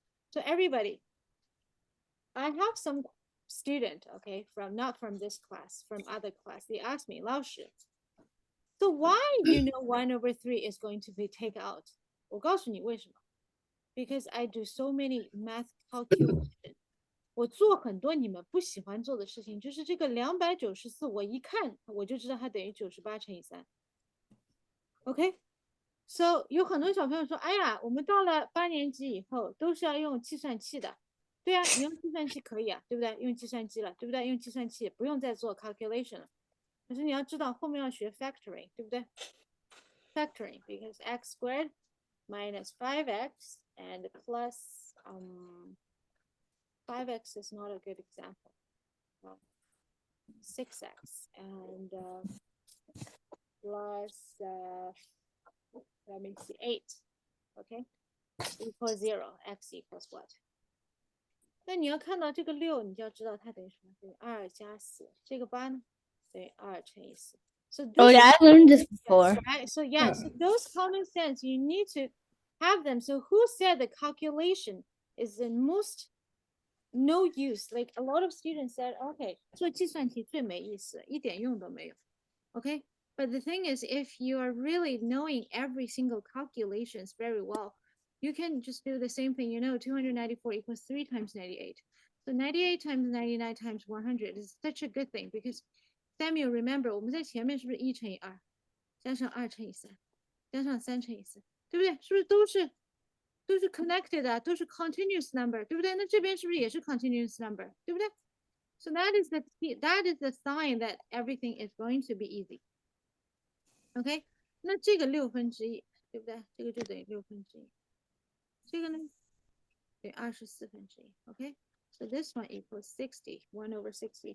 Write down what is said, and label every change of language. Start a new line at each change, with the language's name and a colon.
English: So everybody, I have some student, okay, from not from this class, from other class. They asked me, 老师, so why you know 1 over 3 is going to be take out?
Chinese: 我告诉你为什么.
English: Because I do so many math calculation.
Chinese: 我做很多你们不喜欢做的事情，就是这个294，我一看我就知道它等于98乘以3。 OK， so 有很多小朋友说，哎呀，我们到了8年级以后都是要用计算器的。对啊，你用计算器可以啊，对不对？用计算机了，对不对？用计算器不用再做 calculation 了。可是你要知道后面要学
English: factoring，
Chinese: 对不对
English: ？Factoring because x squared minus 5x and plus 5x is not a good example. 6x and plus let me see 8. Okay, equals 0. X equals what?
Chinese: 那你要看到这个6，你就要知道它等于什么？等于2加4。这个8呢，等于2乘以4。
English: So this Oh yeah, I learned this before. right. So yeah, so those common sense you need to have them. So who said the calculation is the most no use? Like a lot of students said, okay,
Chinese: 做计算题最没意思，一点用都没有。
English: Okay, but the thing is, if you are really knowing every single calculations very well, you can just do the same thing. You know, 294 equals 3 times 98. So 98 times 99 times 100 is such a good thing because Samuel, remember,
Chinese: 我们在前面是不是1乘以2，加上2乘以3，加上3乘以4，对不对？是不是都是 connected 的，都是 continuous number，对不对？那这边是不是也是 continuous number，对不对？
English: So that is the sign that everything is going to be easy.
Chinese: OK， 那这个1/6，对不对？这个就等于1/6。这个呢，等于24/1。
English: OK， so this one equals 60, 1 over 60.